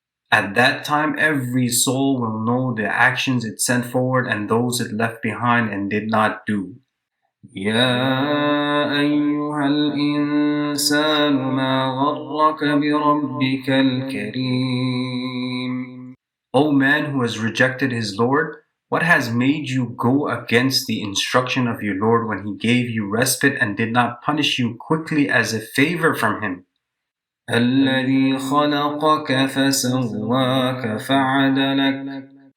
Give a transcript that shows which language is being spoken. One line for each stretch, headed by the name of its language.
English: At that time every soul will know the actions it sent forward and those it left behind and did not do.
Arabic: يا أيها الإنسان ما غرك بربك الكريم.
English: O man who has rejected his Lord, what has made you go against the instruction of your Lord when he gave you respite and did not punish you quickly as a favor from him?
Arabic: الذي خلقك فسواك فعدلك.